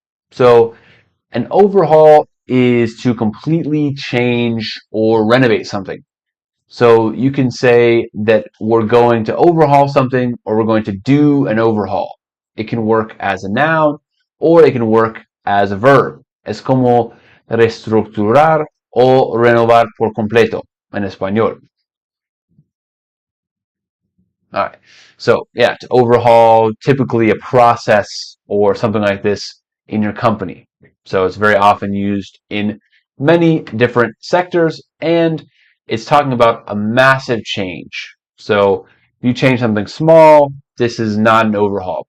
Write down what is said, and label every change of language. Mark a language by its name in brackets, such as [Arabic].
[English] So an overhaul is to completely change or renovate something. So you can say that we're going to overhaul something or we're going to do an overhaul. It can work as a noun or it can work as a verb. [Spanish] Es como reestructurar o renovar por completo en español. [English] All right. So yeah, to overhaul typically a process or something like this in your company. So it's very often used in many different sectors, and it's talking about a massive change. So if you change something small, this is not an overhaul.